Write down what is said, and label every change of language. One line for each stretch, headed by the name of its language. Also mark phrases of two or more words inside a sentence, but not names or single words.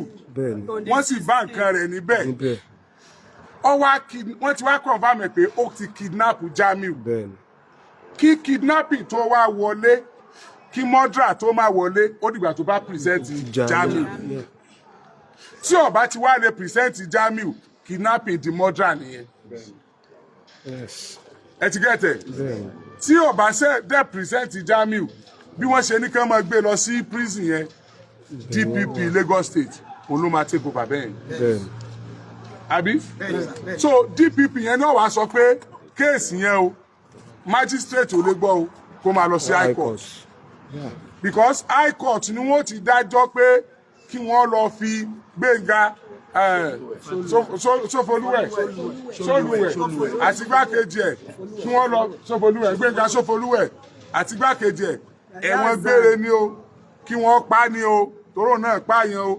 Yoruba: Wọ́n sì bá nǹkan rẹ̀ níbẹ̀. Wọ́n ti wá confam pé ó ti kidnap Jamiu. Kí kidnapping tó wá wọlé, kí murder tó máa wọlé, ó dìgbà tó bá present Jamiu. Tí ó bá ti wá lè present Jamiu, kidnapping di murder nìyẹn. Ẹ ti gẹ́tẹ̀? Tí ó bá ṣe dé present Jamiu, bí wọ́n ṣe ní kán máa gbé lọ sí prison yẹn, DPP Lagos State, òun ló máa
English: take over
Yoruba: bẹ́ẹ̀. Àbí? So DPP yẹn náà wá sọ pé kéèsì yẹn o, magistrate ò lè gbọ́ o, kó máa lọ sí
English: high court. Because high court
Yoruba: ni wọ́n ti dájọ́ pé kí wọ́n lọ fi Gbénga Sofoluwe àti igbákejì ẹ̀, kí wọ́n lọ Gbénga Sofoluwe àti igbákejì ẹ̀, ẹ̀wọ̀n gbére ni o, kí wọ́n pa ni o, tóró náà pààyàn o.